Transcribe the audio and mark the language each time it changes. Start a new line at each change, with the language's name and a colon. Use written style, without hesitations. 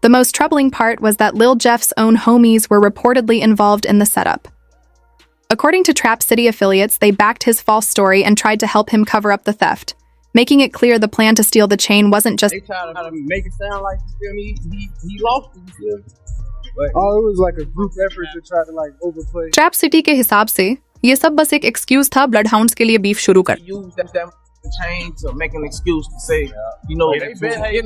English: The most troubling part was that Lil Jeff's own homies were reportedly involved in the setup. According to Trap City affiliates, they backed his false story and tried to help him cover up the theft, making it clear the plan to steal the chain wasn't just. They tried to make it sound like he lost it. But it was like a group effort to try to like overplay.
Hindi: Trap city के हिसाब से ये सब बस एक excuse था blood hounds के लिए बीफ शुरू कर.
English: Use that chain to make an excuse to say,